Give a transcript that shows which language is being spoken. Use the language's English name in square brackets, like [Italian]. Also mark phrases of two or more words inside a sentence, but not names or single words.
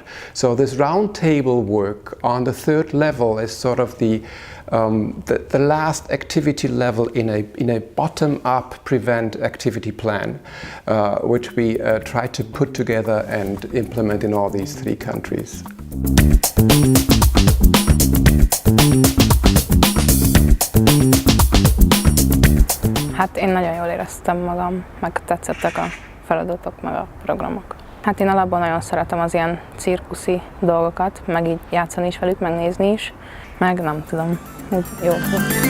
[English] So this round table work on the third level is sort of the last activity level in a bottom-up prevent activity plan, which we try to put together and implement in all these 3 countries. [Hungarian] Hát én nagyon jól éreztem magam, meg tetszettek a feladatok, meg a programok. Hát én alapban nagyon szeretem az ilyen cirkuszi dolgokat, meg így játszani is velük, megnézni is, meg nem tudom, úgy jó volt.